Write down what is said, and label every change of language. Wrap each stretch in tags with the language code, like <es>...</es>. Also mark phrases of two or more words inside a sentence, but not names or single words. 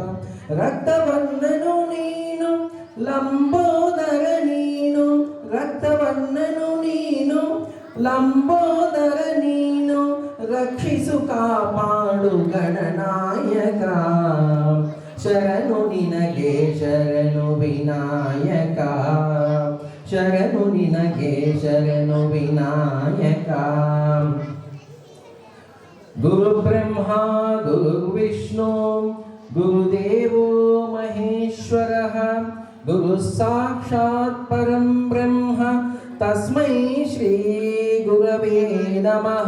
<kn>ರಕ್ತವರ್ಣನು ನೀನು ಲಂಬೋದರ ನೀನು, ರಕ್ತವರ್ಣನು ನೀನು ಲಂಬೋದರ ನೀನು, ರಕ್ಷಿಸು ಕಾಪಾಡು ಗಣನಾಯಕ. ಶರಣು ನಿನಗೆ ಶರಣು ವಿನಾಯಕ, ಶರಣು ನಿನಗೆ ಶರಣು ವಿನಾಯಕ.</kn> <sa>ಗುರು ಬ್ರಹ್ಮ ಗುರು ವಿಷ್ಣು ಗುರುದೇವೋ ಮಹೇಶ್ವರಃ, ಗುರು ಸಾಕ್ಷಾತ್ ಪರಂ ಬ್ರಹ್ಮ ತಸ್ಮೈ ಶ್ರೀ ಗುರವೇ ನಮಃ.</sa>